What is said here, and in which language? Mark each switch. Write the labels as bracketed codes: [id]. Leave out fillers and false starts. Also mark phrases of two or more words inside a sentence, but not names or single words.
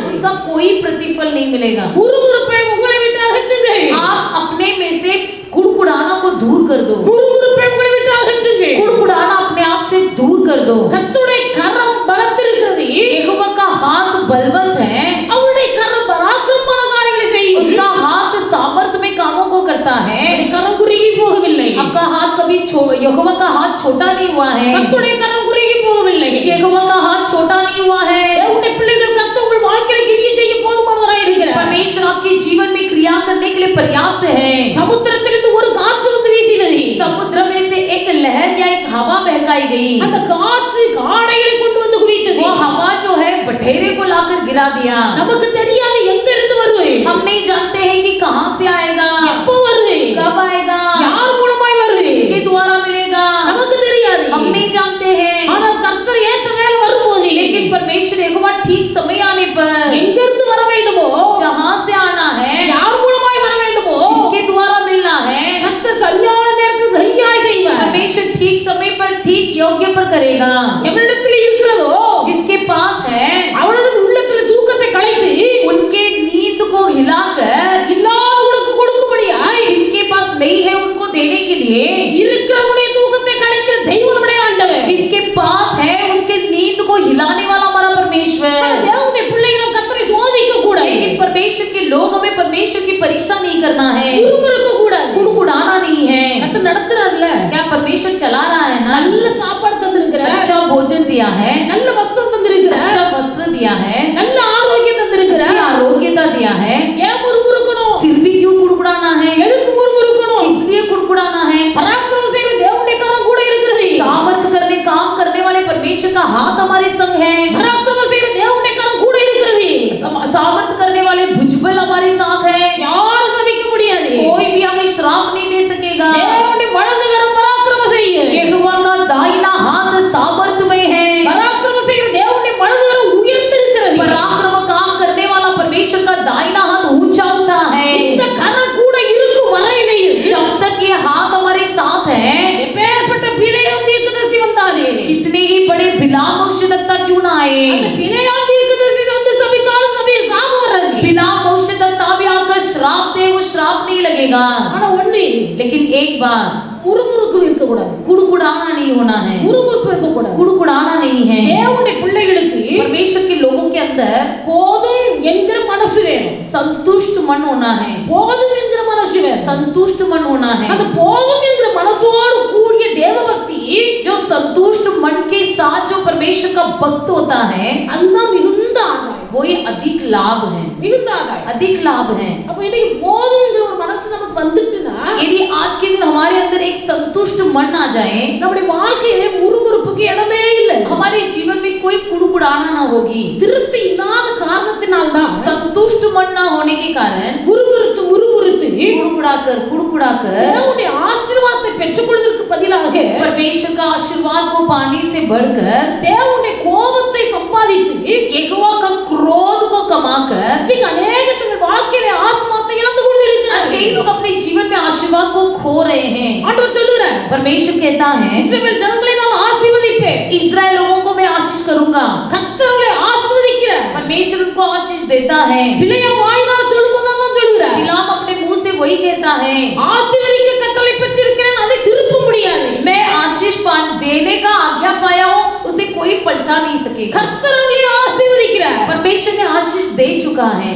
[hi] उसका कोई प्रतिफल नहीं मिलेगा। [ta] முறுமுறுப்பை உங்களை விட்டு அகற்றுங்கள். [hi] आप अपने में से कुड़कुड़ाना को दूर कर दो। [ta] முறுமுறுப்பை உங்களை விட்டு அகற்றுங்கள். [hi] कुड़कुड़ाना अपने आप से दूर कर दो। [ta] கர்த்தருடைய கரம் பலத்திருக்கிறது. [hi] यहोवा का हाथ बलवंत है, [ta] அவருடைய கரம் பராக்கிரமமான காரியங்களை செய்யும். [hi] उसका हाथ सामर्थ्य में कामों को करता है। [ta] கரம் குறுகி போகவில்லை. [hi] आपका हाथ कभी यहोवा का हाथ छोटा नहीं हुआ है। [ta] கர்த்தருடைய கரம் குறுகி போகவில்லை. [hi] यहोवा का हाथ छोटा नहीं हुआ है। [ta] தேவனுடைய பிள்ளைகள் கர்த்தர் உங்கள் வாழ்க்கையில கிரியை செய்ய போதுமானவராய் இருக்கிறார். [hi] परमेश्वर आपके जीवन में क्रिया करने के लिए पर्याप्त है। [ta] சமுத்திரத்திலிருந்து ஒரு காற்று வந்து வீசினது. [hi] समुद्र में से एक लहर या एक हवा बहकाई गई। [ta] அந்த காற்று காடைகளை கொண்டு வந்து குவித்தது. [hi] वो हवा जो है बठेरे को लाकर गिरा दिया। [ta] நமக்கு தெரியாது எங்க இருந்து வருது, [hi] हम नहीं जानते हैं कि कहां से आएगा, [ta] எப்போ வருது, [hi] कब आएगा, [ta] யார் மூலமாய் வருது, [hi] किसके द्वारा मिलेगा, [ta] நமக்கு தெரியாது. [hi] हम नहीं जानते हैं। [ta] ஆனால் கர்த்தர் ஏற்ற வேளை வரும்போது [hi] लेकिन परमेश्वर यहोवा ठीक समय आने पर [ta] எங்க இருந்து வர வேண்டுமோ, [hi] जहां से आना है, [ta] யார் மூலமாய் வர வேண்டுமோ, [hi] किसके द्वारा मिलना है, [ta] கர்த்தர் சரியான நேரத்தில் சரியாய் செய்வார். [hi] परमेश्वर ठीक समय पर ठीक योग्य पर करेगा। [ta] எவரிடத்தில் இருக்கிறதோ [hi] जिसके पास है [ta] அவனது உள்ளத்தில் தூக்கத்தை கலைத்து [hi] उनके नींद को हिलाकर [ta] இல்லாதவனுக்கு கொடுக்கும்படியாய் [hi] जिनके पास नहीं है उनको देने के लिए [ta] இருக்கிறவனுடைய தூக்கத்தை கலைக்கிற தெய்வம் நம்முடைய ஆண்டவர். [hi] जिसके पास है उसके नींद को हिलाने वाला हमारा परमेश्वर। [ta] தேவனுடைய பிள்ளைகள் கர்த்தரை சோதிக்க கூடாது. [hi] लेकिन परमेश्वर के लोग हमें परमेश्वर की परीक्षा नहीं करना है, [ta] முறுமுறுக்க கூடாது. [hi] कुड़कुड़ाना नहीं है। [ta] கர்த்தர் நடத்துறாருல, [hi] क्या परमेश्वर चला रहा है ना? [ta] நல்ல சாப்பாடு தந்திருக்கிறார், [hi] अच्छा भोजन दिया है, [ta] நல்ல வஸ்திரம் தந்திருக்கிறார், [hi] अच्छा वस्त्र दिया है, [ta] நல்ல ஆரோக்கியம் [hi] अच्छी [ta] தந்திருக்கிறார். [hi] आरोग्यता दिया है, [ta] ஏன் முறுமுறுக்கணும், [hi] फिर भी क्यों कुड़कुड़ाना है? [ta] எதுக்கு முறுமுறுக்கணும்? [hi] किस लिए कुड़कुड़ाना है? [ta] பராக்கிரமம் செய்கிற தேவனுடைய கரம் கூட இருக்கிறது. [hi] सामर्थ करने काम करने वाले परमेश्वर का हाथ हमारे संग है। [ta] பராக்கிரமம் செய்கிற தேவனுடைய கரம் கூட இருக்கிறது. [hi] सामर्थ करने वाले भुजबल हमारे साथ है, [ta] யாரும் சபிக்க முடியாது. [hi] कोई भी हमें श्राप नहीं दे सकेगा। [ta] தேவனுடைய வலதுகரம் பராக்கிரம செய்யும். [hi] यहोवा का दाहिना हाथ सामर्थमय है, [ta] பராக்கிரம செய்கிற தேவனுடைய வலதுகரம் உயர்ந்திருக்கிறது. [hi] पराक्रम काम करने वाला परमेश्वर का दाहिना हाथ ऊंचा होता है। [ta] இந்த கரம் கூட இருக்கும் வரையிலேயே [hi] जब तक ये हाथ हमारे साथ है, [ta] எப்பேற்பட்ட பிலேயாம் தீர்க்கதரிசி வந்தாலே [hi] कितने ही बड़े बिलाम भविष्यद्वक्ता क्यों ना आए, [ta] அந்த பிலேயாம் தீர்க்கதரிசி வந்து சபித்தாலும் சபையை சாபம் வராது. [hi] बिलाम भविष्यद्वक्ता भी आकर श्राप दे, वो श्राप नहीं लगेगा। [ta] ஆனா ஒண்ணு, [hi] लेकिन एक बात, [ta] முறுமுறுப்பு இருக்க கூடாது. [hi] कुड़कुड़ाना नहीं होना है, [ta] முறுமுறுப்பு இருக்க கூடாது. [hi] कुड़कुड़ाना नहीं है। [ta] தேவனுடைய பிள்ளைகளுக்கு [hi] परमेश्वर के लोगों के अंदर [ta] போதும் என்கிற மனசு வேணும். [hi] संतुष्ट मन होना है, [ta] போதும் என்கிற மனசு வேணும். [hi] संतुष्ट मन होना है। [ta] அந்த போதும் என்கிற மனசோடு கூடிய தேவபக்தி [hi] जो संतुष्ट मन के साथ जो परमेश्वर का भक्त होता है, [ta] அதுதான் மிகுந்த ஆதாயம். [hi] वो ही अधिक लाभ है, [ta] மிகுந்த ஆதாயம். [hi] अधिक लाभ है। [ta] அப்ப இன்னைக்கு போதும்ங்கிற ஒரு மனசு நமக்கு வந்துட்டுனா [hi] यदि आज के दिन हमारे अंदर एक संतुष्ट मन आ जाए, [ta] நம்முடைய வாழ்க்கையிலே முறுமுறுப்புக்கு இடமே இல்லை. [hi] हमारे जीवन में कोई कुड़कुड़ाना ना होगी। [ta] திருப்தி இல்லாத காரணத்தினால்தான் [hi] संतुष्ट मन ना होने के कारण [ta] முறுமுறுத்து [hi] कुड़कुड़ाकर [ta] தேவனுடைய ஆசீர்வாதத்தை பெற்றுக்கொள்வதற்கு பதிலாக [hi] परमेश्वर का आशीर्वाद को पाने से बढ़कर [ta] தேவனுடைய கோபத்தை சம்பாதித்து [hi] यहोवा का क्रोध को कमाकर [ta] இன்னைக்கு अनेक தங்கள் வாழ்க்கையிலே ஆசீர்வாதத்தை இழந்து [hi] आज [ta] கொண்டிருக்கிறார்கள். [hi] कई लोग अपने जीवन में आशीर्वाद को खो रहे हैं। [ta] ஆண்டவர் சொல்லுகிறார், [hi] परमेश्वर कहता है, [ta] இஸ்ரவேல் ஜனங்களை நான் ஆசீர்வதிப்பேன். [hi] इस्राएल लोगों को मैं आशीष करूंगा। [ta] கர்த்தர்களை ஆசீர்வதிக்கிறார். [hi] परमेश्वर उनको आशीष देता है। [ta] பிலேயாம் வாயினால் சொல்லும்போது தான் சொல்லுகிறார், [hi] बिलाम अपने मुंह से वही कहता है, [ta] ஆசீர்வதிக்க கட்டளை பெற்றிருக்கிறேன், அதை திருப்ப முடியாது. [hi] मैं आशीष देने का आज्ञा पाया हूँ, उसे कोई पलटा नहीं सकेगा। [ta] கர்த்தர்களை ஆசீர்வதிக்கிறார். [hi] परमेश्वर ने आशीष दे चुका है,